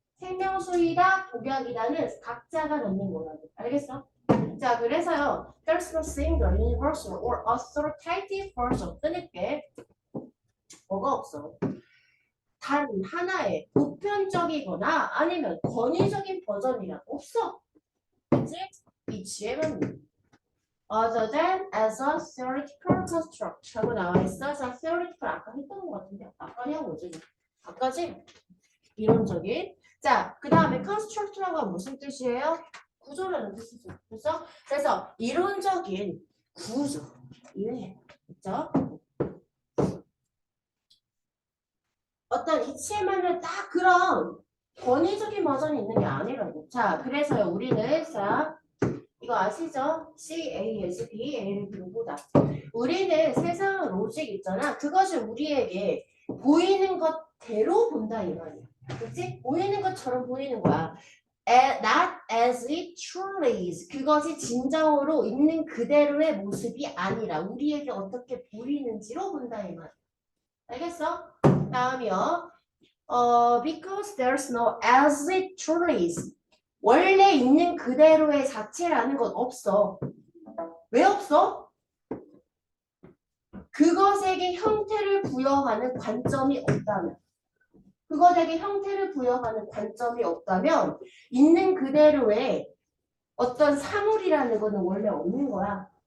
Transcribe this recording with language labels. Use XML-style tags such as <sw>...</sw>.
<ko>생명수이다, 독약이다는 각자가 넣는 거라고. 알겠어? 자, 그래서요.</ko> <en>There's no single, universal, or authoritative version.</en> <ko>끊을게. 뭐가 없어. 단 하나의 보편적이거나 아니면 권위적인 버전이란 없어. 그치? 이 지혜는</ko> <en>other than as a theoretical construct</en> <ko>하고 나와 있어. 자, theoretical 아까 했던 것 같은데 아까냐 뭐지? 아까지? 이론적인. 자, 그 다음에 construct라고 하면 무슨 뜻이에요? 구조라는 뜻이죠. 그래서 이론적인 구조. 이해. 그죠? 어떤 이치에만은 딱 그런 권위적인 버전이 있는 게 아니라고. 자, 그래서요, 우리는, 자, 이거 아시죠? C, A, S, B, A를 들고다. 우리는 세상 로직 있잖아. 그것을 우리에게 보이는 것대로 본다, 이 말이야. 그치? 보이는 것처럼 보이는 거야.</ko> <en>Not as it truly is.</en> <ko>그것이 진정으로 있는 그대로의 모습이 아니라 우리에게 어떻게 보이는지로 본다, 이 말이야. 알겠어? 다음이요.</ko> <en>Because there's no as it truly is.</en> <ko>원래 있는 그대로의 자체라는 건 없어. 왜 없어? 그것에게 형태를 부여하는 관점이 없다면. 그것에게 형태를 부여하는 관점이 없다면 있는 그대로의 어떤 사물이라는 거는 원래 없는 거야.</ko>